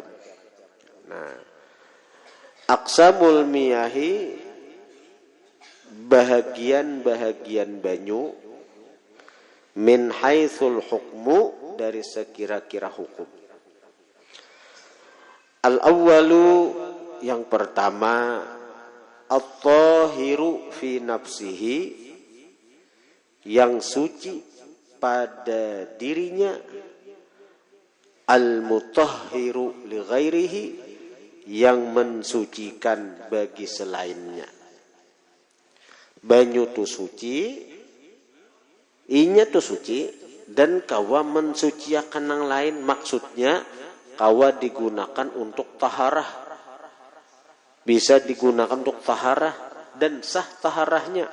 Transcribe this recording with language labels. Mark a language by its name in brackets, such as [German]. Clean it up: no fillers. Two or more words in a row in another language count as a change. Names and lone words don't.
[Banjar] Nah, [Arabic] aqsamul miyahi, [Banjar] bahagian-bahagian banyu, [Arabic] min haitsul hukmu, [Banjar] dari sekira-kira hukum. [Indonesian] Al-awwalu, yang pertama, [Arabic] at-tahiru fi nafsihi, [Indonesian] yang suci pada dirinya, [Arabic] al-mutahhiru li ghairihi, [Indonesian] yang mensucikan bagi selainnya. [Banjar] Banyu tu suci, inya tu suci, dan kawa mensuciakan yang lain. Maksudnya kawa digunakan untuk taharah, bisa digunakan untuk taharah dan sah taharahnya.